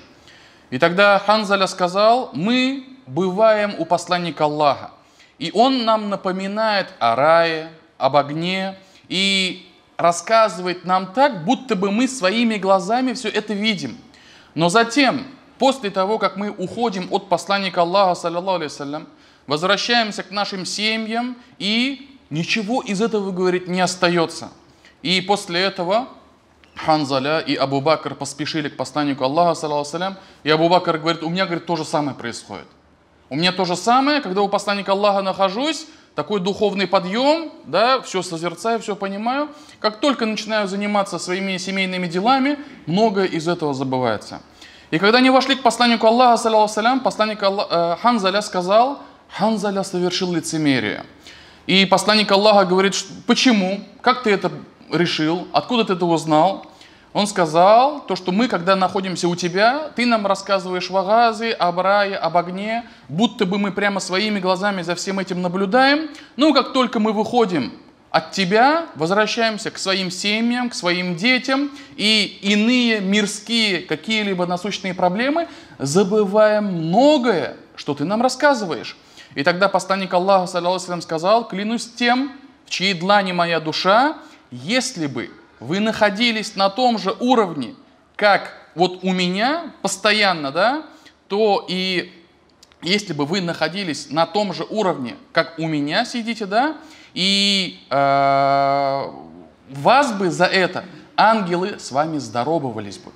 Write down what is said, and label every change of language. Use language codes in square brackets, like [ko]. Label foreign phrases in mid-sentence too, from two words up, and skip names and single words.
[ru] И тогда Ханзаля сказал: «Мы бываем у посланника Аллаха, и он нам напоминает о рае, об огне, и рассказывает нам так, будто бы мы своими глазами все это видим. Но затем, после того, как мы уходим от посланника Аллаха, [ar] صلى الله عليه وسلم, [ru] возвращаемся к нашим семьям, и ничего из этого, говорит, не остается». И после этого Ханзаля и Абу Бакр поспешили к посланнику Аллаха, [ar] صلى الله عليه وسلم, [ru] и Абу Бакр говорит: «У меня, говорит, то же самое происходит. У меня то же самое, когда у посланника Аллаха нахожусь, такой духовный подъем, да, все созерцаю, все понимаю. Как только начинаю заниматься своими семейными делами, многое из этого забывается». И когда они вошли к посланнику Аллаха, [ar] صلى الله عليه وسلم, [ru] посланник Ханзаля сказал: «Ханзаля совершил лицемерие». И посланник Аллаха говорит: «Почему? Как ты это решил? Откуда ты это узнал?» Он сказал: «То, что мы, когда находимся у тебя, ты нам рассказываешь вагазы, об рае, об огне, будто бы мы прямо своими глазами за всем этим наблюдаем. Но как только мы выходим от тебя, возвращаемся к своим семьям, к своим детям, и иные мирские какие-либо насущные проблемы, забываем многое, что ты нам рассказываешь». И тогда посланник Аллаха, [ar] صلى الله عليه وسلم, [ru] сказал: «Клянусь тем, в чьей длани моя душа, если бы вы находились на том же уровне, как вот у меня постоянно, да, то и если бы вы находились на том же уровне, как у меня сидите, да, и вас бы за это ангелы с вами здоровались бы.